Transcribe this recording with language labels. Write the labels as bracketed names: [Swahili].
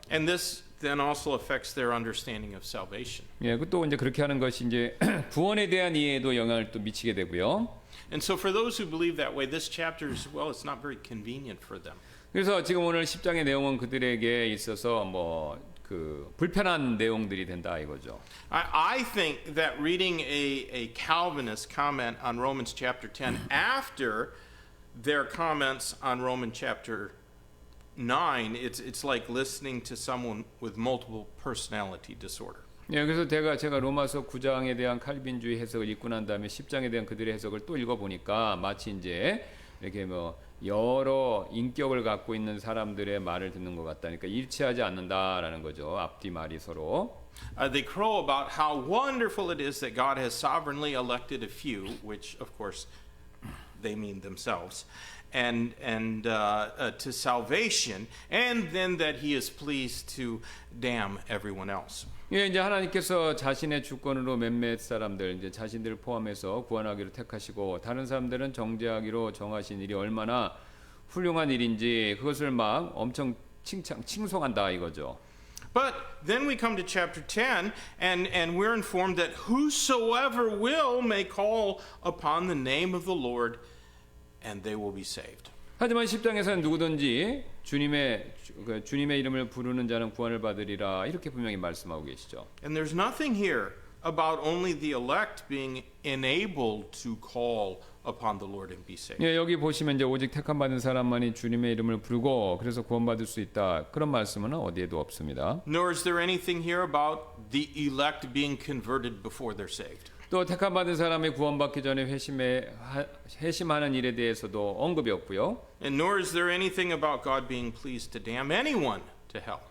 [English] And this then also affects their understanding of salvation. [Korean] 예, 또 이제 그렇게 하는 것이 이제 구원에 대한 이해에도 영향을 또 미치게 되고요. [English] And so for those who believe that way, this chapter is, well, it's not very convenient for them. [Korean] 그래서 지금 오늘 10장의 내용은 그들에게 있어서 뭐 그 불편한 내용들이 된다 이거죠. [English] I think that reading a Calvinist comment on Romans chapter 10 after their comments on Romans chapter 9, it's like listening to someone with multiple personality disorder. [Korean] 예, 그래서 제가 로마서 9장에 대한 칼빈주의 해석을 읽고 난 다음에 10장에 대한 그들의 해석을 또 읽어보니까 마치 이제 이렇게 뭐 여러 인격을 갖고 있는 사람들의 말을 듣는 것 같다니까 일치하지 않는다라는 거죠. 앞뒤 말이 서로. [English] They crow about how wonderful it is that God has sovereignly elected a few, which of course they mean themselves, and to salvation, and then that He is pleased to damn everyone else. [Korean] 예, 이제 하나님께서 자신의 주권으로 몇몇 사람들, 이제 자신들을 포함해서 구원하기로 택하시고 다른 사람들은 정죄하기로 정하신 일이 얼마나 훌륭한 일인지 그것을 막 엄청 칭송한다 이거죠. [English] But then we come to chapter 10, and we're informed that whosoever will may call upon the name of the Lord, and they will be saved. [Korean] 하지만 10장에서는 누구든지 주님의 이름을 부르는 자는 구원을 받으리라 이렇게 분명히 말씀하고 계시죠. [English] And there's nothing here about only the elect being enabled to call upon the Lord and be saved. [Korean] 예, 여기 보시면 이제 오직 택함 받은 사람만이 주님의 이름을 부르고 그래서 구원받을 수 있다. 그런 말씀은 어디에도 없습니다. [English] Nor is there anything here about the elect being converted before they're saved. [Korean] 또 택함 받은 사람이 구원받기 전에 회심하는 일에 대해서도 언급이 없고요. [English] And nor is there anything about God being pleased to damn anyone to hell.